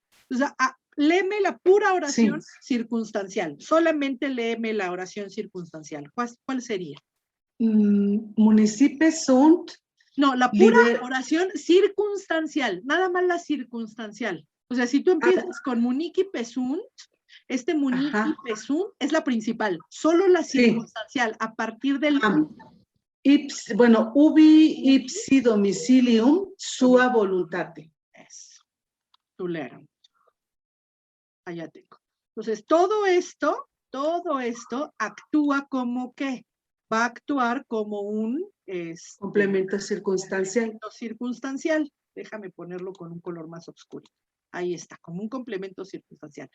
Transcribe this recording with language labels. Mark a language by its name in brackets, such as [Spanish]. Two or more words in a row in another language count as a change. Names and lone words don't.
[Spanish] O sea, léeme la pura oración circunstancial. Solamente léeme la oración circunstancial. ¿Cuál sería? [Latin] Municipes sunt. [Spanish] No, la pura oración circunstancial, nada más la circunstancial. O sea, si tú empiezas con [Latin] muniquipe sunt, muniquipe sunt [Spanish] es la principal, solo la circunstancial, a partir del... [Latin] ubi ipsi domicilium sua voluntate. [Spanish] Eso, tú leerás. Allá tengo. Entonces, todo esto actúa como ¿qué? Va a actuar como un complemento circunstancial. Circunstancial. Déjame ponerlo con un color más oscuro. Ahí está, como un complemento circunstancial.